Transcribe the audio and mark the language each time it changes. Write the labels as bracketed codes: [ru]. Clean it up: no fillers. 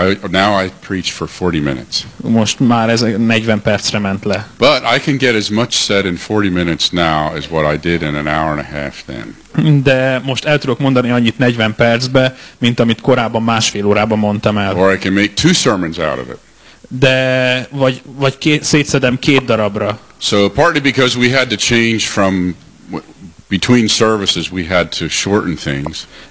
[en] Now I preach for 40 minutes. [hu] Most már ez 40 percre ment le. [en] But I can get as much said in 40 minutes now as what I did in an hour and a half then. [hu] De most el tudok mondani annyit 40 percbe, mint amit korábban másfél órában mondtam el. [en] Or I can make two sermons out of it. [hu] De vagy szétszedem két darabra. [en] So partly because we had to change from between services, we had to shorten things.